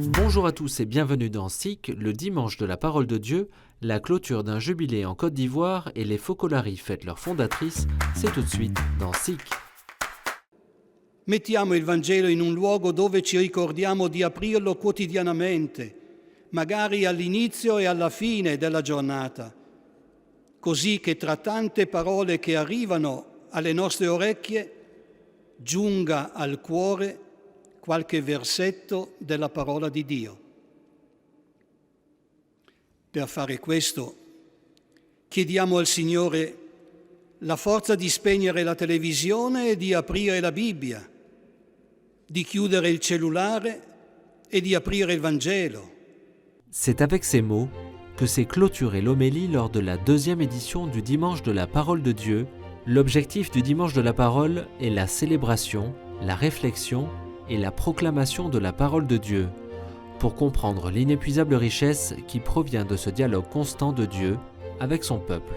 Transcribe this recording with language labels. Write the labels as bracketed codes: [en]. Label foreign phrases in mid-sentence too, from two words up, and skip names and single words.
[fr] Bonjour à tous et bienvenue dans SIC, le dimanche de la parole de Dieu, la clôture d'un jubilé en Côte d'Ivoire et les Focolari fêtent leur fondatrice, c'est tout de suite dans SIC. [it] Mettiamo il Vangelo in un luogo dove ci ricordiamo di aprirlo quotidianamente, magari all'inizio e alla fine della giornata, così che tra tante parole che arrivano alle nostre orecchie giunga al cuore qualche versetto della parola di Dio. Per fare questo chiediamo al Signore la forza di spegnere la televisione e di aprire la Bibbia, di chiudere il cellulare e di aprire il Vangelo. [fr] C'est avec ces mots que s'est clôturée l'homélie lors de la deuxième édition du Dimanche de la Parole de Dieu. L'objectif du Dimanche de la Parole est la célébration, la réflexion et la proclamation de la parole de Dieu, pour comprendre l'inépuisable richesse qui provient de ce dialogue constant de Dieu avec son peuple.